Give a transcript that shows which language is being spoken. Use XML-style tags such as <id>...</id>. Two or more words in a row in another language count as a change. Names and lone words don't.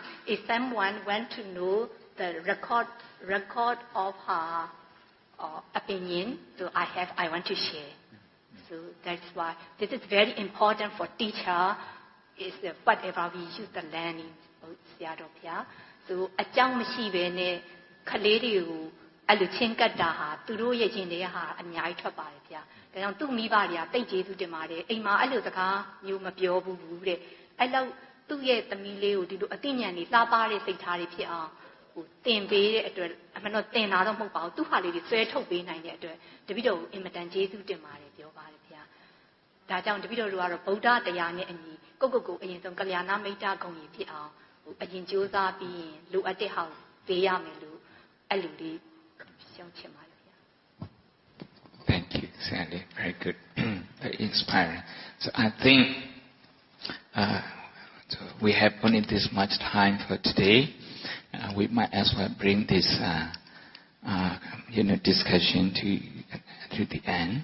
<en>If someone want to know the record of her opinion, so I want to share. So that's why this is very important for teacher. Is whatever we use the learning.</en> <my>So အကြောင်းမရှိဘဲနဲ့ခလေးတွေကိုအဲ့လိုချင်းကပ်တာဟာသူတို့ရဲ့ရင်တွေကဟာအများကြီးထွက်ပါတယ်ဗျာ။ဒါကြောင့်သူ့မိဘတွေကတိတ်ကျေးဇူး တင်ပါတယ်။အိမ်မှာအဲ့လိုစကားမျိုးမပြောဘူးတဲ့။အဲ့လောက်သူ့ရဲ့သမီးလေးကိုဒီလိုအသိဉာဏ်တွေလှပတဲ့စိတ်ထားတွေဖြစ်အောင်သင်ပေးတဲ့အတွက်အမှန်တော့သင်တာတော့မဟုတ်ပါဘူး။သူ့ဟာလေးတွေဆွဲထုတ်ပေးနိုင်တဲ့အတွက်တပည့်တော်ကိုအင်မတန်ကျေးဇူးတင်ပါတယ်ပြောပါတယ်ဗျာ။ဒါကြောင့်တပည့်တော်တို့ကတော့ဗုဒ္ဓတရားနဲ့အညီကိုအရင်ဆုံးကလျာဏမိတ်္တဂုဏ်ကြီးဖြစ်အောင်အရင်ကြိုးစားပြီးရင်လိုအပ်တဲ့ဟာကိုပေးရမယ်လို့အဲ့လိုလေးရှင်းချင်ပါတယ်ဗျာ</my> <en>Thank you, Sandy. Very good. Very inspiring. So I think So we have only this much time for today. We might as well bring this, discussion to the end.</en>